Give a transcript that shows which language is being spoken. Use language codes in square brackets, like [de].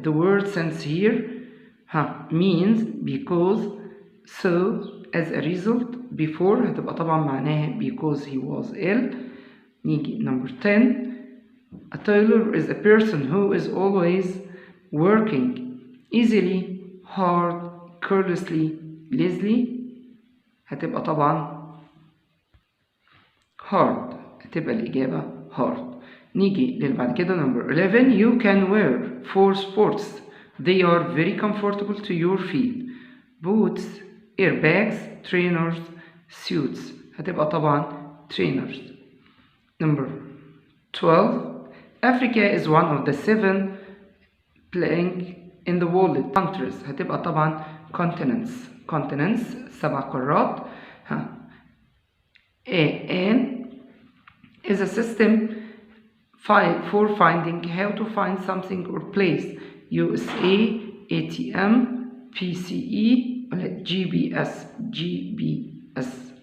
[en] The word since here means because, so, as a result, before. [ar] هتبقى طبعا معناها [en] because he was ill. نيجي number 10 a tailor is a person who is always working easily, hard, carelessly, lazily. [ar] هتبقى طبعا hard. هتبقى الإجابة hard. نيجي للبعد كده [en] number 11 you can wear for sports. They are very comfortable to your feet. Boots, airbags, trainers, suits. [ar] هتبقى طبعا trainers. [en] Number 12 Africa is one of the 7 blank in the world countries. [ar] هتبقى طبعا continents 7 قارات. [en] And is a system for finding how to find something or place. USA, ATM, PCE, GPS.